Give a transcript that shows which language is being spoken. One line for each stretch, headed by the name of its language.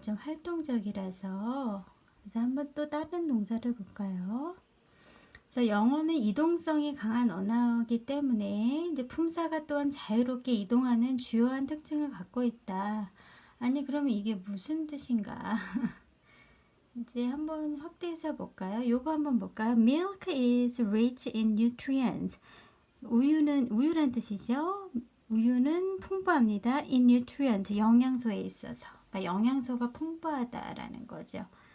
Korean: 좀 활동적이라서. 그래서 한번 또 다른 동사를 볼까요? 그래서 영어는 이동성이 강한 언어이기 때문에 이제 품사가 또한 자유롭게 이동하는 주요한 특징을 갖고 있다. 아니 그러면 이게 무슨 뜻인가? 이제 한번 확대해서 볼까요? 요거 한번 볼까요?
English: Milk is rich in nutrients.
Korean: 우유란 뜻이죠. 우유는 풍부합니다. In nutrients, 영양소에 있어서. 그러니까 영양소가 풍부하다라는 거죠.